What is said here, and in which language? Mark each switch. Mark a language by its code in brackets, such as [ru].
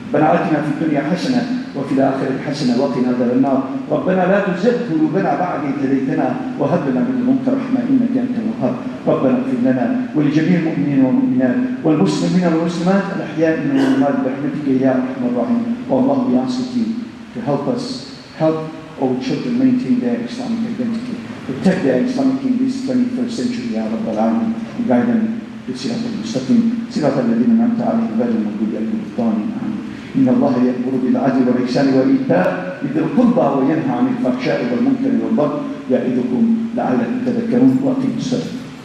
[ar] ربنا آتنا في الدنيا حسنة وفي الآخرة حسنة وقنا عذاب النار. ربنا لا تزغ قلوبنا بعد إذ هديتنا وهب لنا من لدنك رحمة إنك أنت الوهاب. ربنا اغفر لنا ولجميع المؤمنين والمؤمنات والمسلمين والمسلمات الأحياء منهم والأموات برحمتك يا أرحم الراحمين. [en] Oh Allah, we ask you to help our children maintain their Islamic identity, protect their Islamic in this 21st century, Ya Rabbal Alamin, and guide them to Sirat al-Mustaqim, Sirat al-Ladina Namta alayhim Ghayr al-Maghdubi alayhim wad-Dallin. [ar] Amin. إن الله يأمر بالعدل والإحسان وإيتاء ذي القربى وينهى عن الفحشاء والمنكر والبغي يعظكم لعلكم تذكرون. وأقيموا الصلاة.